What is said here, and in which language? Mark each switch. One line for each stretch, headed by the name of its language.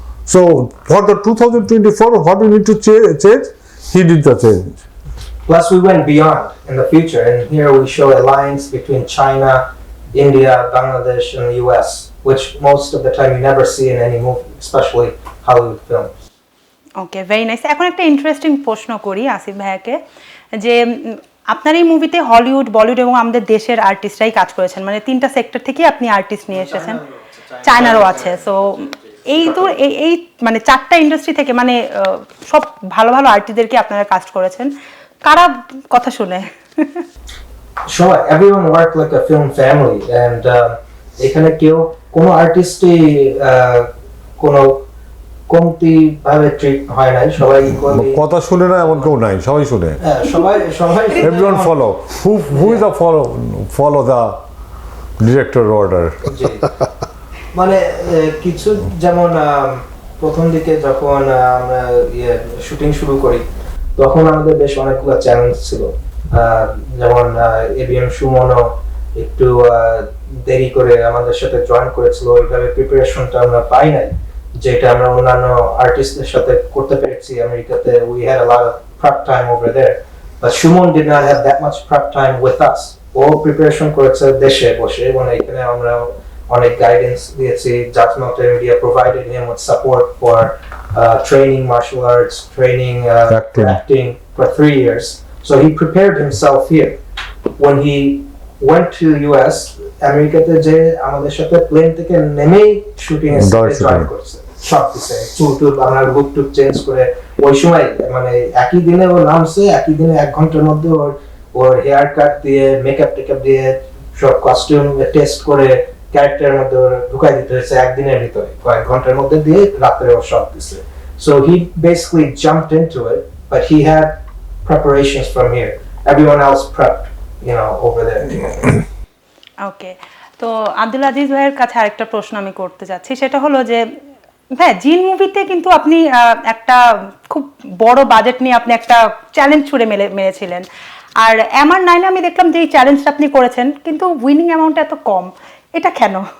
English: So for the 2024, what we need to change, he did the change. Plus we went beyond in the future, and here we show alliance between China, India, Bangladesh, and the US, which most of the time you never see in any movie, especially Hollywood films. Okay, very nice.
Bangla: এখন একটা interesting প্রশ্ন করি আসিফ ভাইয়াকে, যে আপনার এই মুভিতে Hollywood, Bollywood এবং আমাদের দেশের আর্টিস্টরাই কাজ করেছেন, মানে তিনটা সেক্টর থেকে আপনি আর্টিস্ট নিয়ে এসেছেন, চায়নারও আছে। সো এই তো এই মানে চারটা ইন্ডাস্ট্রি থেকে মানে সব ভালো ভালো আর্টিস্টদেরকে আপনারা কাস্ট করেছেন, কারা কথা শুনে?
English: Sure, everyone worked like a film family, and
Bangla: এখানে কেউ কোনো আর্টিস্টই কোনো কমতি ভাবে ট্রিট হয় নাই, সবাই ইকুয়ালি কথা শুনে না এমন কেউ নাই, সবাই শুনে। সবাই
English: Everyone follow. Who is the follow the director order?
Bangla: মানে কিছু যেমন প্রথম দিকে যখন আমরা শুটিং শুরু করি তখন আমাদের বেশ অনেকগুলো চ্যালেঞ্জ ছিল, যেমন এবিএম সুমনও একটু দেরি করে আমাদের সাথে জয়েন করেছিল, ওইভাবে প্রিপারেশনটা আমরা পাই নাই যেটা আমরা অন্যান্য আর্টিস্টদের সাথে করতে পেরেছি আমেরিকাতে।
English: We had a lot of prep time over there, but Shumon did not have that much prep time with us.
Bangla: O preparation করেছে দেশে বসে, মানে এখানে আমরা অনেক গাইডেন্স দিয়েছি।
English: Just Multimedia provided him with support for training martial arts, training acting for 3 years. So he prepared himself here. When he went to US,
Bangla: আমেরিকাতে যে আমাদের সাথে প্লেন থেকে নেমেই শুটিং এ জয়েন করছে, সব কিছু চুল আমরা লুক টুক চেঞ্জ করে ওই সময় মানে একই দিনে ও নামছে, একই দিনে 1 ঘন্টার মধ্যে ওর হেয়ার কাট দিয়ে মেকআপ টেকআপ দিয়ে সব কস্টিউম টেস্ট করে ক্যারেক্টারের মধ্যে ঢুকাই দিতে হয়েছে একদিনের ভিতরে, কয়েক ঘন্টার মধ্যে দিয়ে রাত্রে ও সব দিছে।
English: So he basically jumped into it, but he had preparations from here. Everyone else prepped, over there.
Bangla: ওকে, তো আব্দুল আজিজ ভাইয়ের কাছে আরেকটা প্রশ্ন আমি করতে চাচ্ছি, সেটা হলো যে হ্যাঁ, জিন মুভিতে কিন্তু আপনি একটা খুব বড় বাজেট নিয়ে আপনি একটা চ্যালেঞ্জ ছুড়ে মেরেছিলেন, আর MR-9 আমি দেখলাম যে এই চ্যালেঞ্জটা আপনি করেছেন কিন্তু উইনিং অ্যামাউন্ট এত কম, এটা কেন?